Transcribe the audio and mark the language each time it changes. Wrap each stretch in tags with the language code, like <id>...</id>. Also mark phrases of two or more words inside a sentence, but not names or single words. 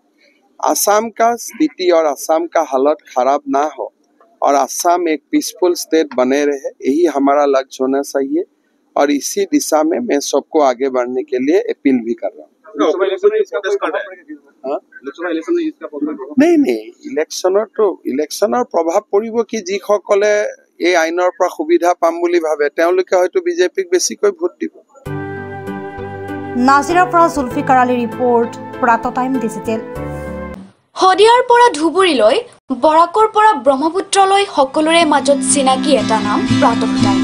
<hi>असम का स्थिति और असम का हालत खराब ना हो और असम एक पीसफुल स्टेट बने रहे, यही हमारा लक्ष्य होना चाहिए और इसी दिशा में मैं सबको आगे बढ़ने के लिए अपील भी कर रहा हूँ। नहीं,</hi> <as>ইলেকশ্যনৰ প্ৰভাৱ পৰিব কি, যিসকলে এই আইনৰ পৰা সুবিধা পাম বুলি ভাবে তেওঁলোকে হয়তো বিজেপিক বেছিকৈ ভোট দিব। নাজিৰাৰ পৰা জুলফিকাৰ আলী ৰিপৰ্ট প্ৰাতঃ টাইম ডিজিটেল। শদিয়াৰ পৰা ধুবুৰীলৈ, বৰাকৰ পৰা ব্ৰহ্মপুত্ৰলৈ সকলোৰে মাজত চিনাকি এটা নাম প্ৰাতঃ টাইম।</as>